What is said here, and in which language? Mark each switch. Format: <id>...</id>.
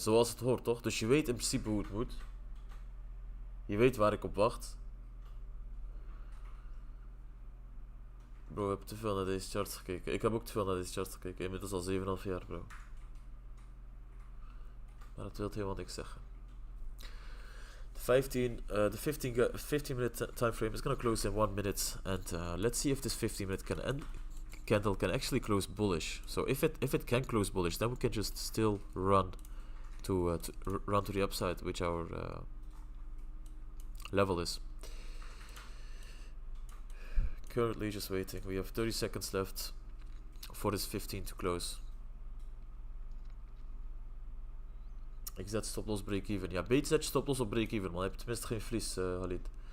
<nl>Zoals het hoort, toch? Dus je weet in principe hoe het moet. Je weet waar ik op wacht. Bro, ik heb te veel naar deze charts gekeken. Ik heb ook te veel naar deze charts gekeken. Inmiddels al 7,5 jaar, bro. Maar dat wil helemaal niks zeggen.</nl> <en>The 15 minute time frame is gonna close in 1 minute, and let's see if this 15-minute candle can actually close bullish. So if it can close bullish, then we can just still run to the upside, which our level is. Currently just waiting. We have 30 seconds left for this 15 to close.</en> <nl>Ik zet stoploss break-even. Ja, beter zet je stoploss op break-even, man. Je hebt tenminste geen verlies, Halid.</nl>